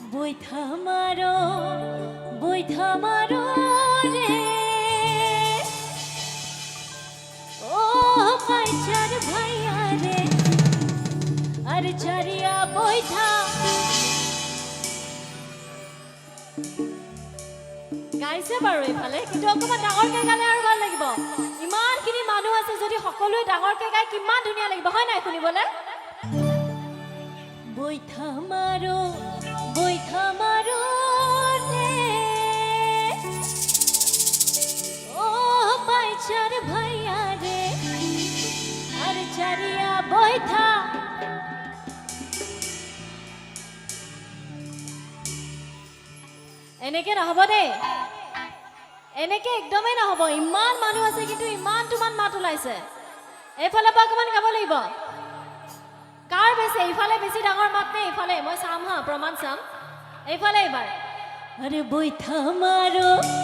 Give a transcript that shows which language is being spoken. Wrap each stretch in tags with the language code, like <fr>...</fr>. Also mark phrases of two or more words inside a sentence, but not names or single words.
<bn>বৈঠা মারো রে ও পাইচার ভাইয়া রে আর চারিয়া বৈঠা</bn> <as>গাইছে বাৰু এইফালে কিন্তু অকমান ডাঙৰকে গালে আৰু ভাল লাগিব ইমানখিনি মানুহ আছে যদি সকলোৱে ডাঙৰকে গায় কিমান ধুনীয়া লাগিব হয় নাই শুনিবলৈ</as> <bn>বৈঠা মারো রে ও পাইচার ভাইয়া রে আর চারিয়া বৈঠা</bn> <as>এনেকে নহব দেই এনেকে একদমেই নহব ইমান মানুহ আছে কিন্তু ইমান তোমাৰ মাত ওলাইছে এইফালে পৰা অকমান গাব লাগিব কাৰ বেছি এইফালে বেছি ডাঙৰ মাত নে এইফালে মই চাম হা প্ৰমাণ চাম এইফালে এবাৰ</as> <bn>আরে বৈঠা মারো</bn>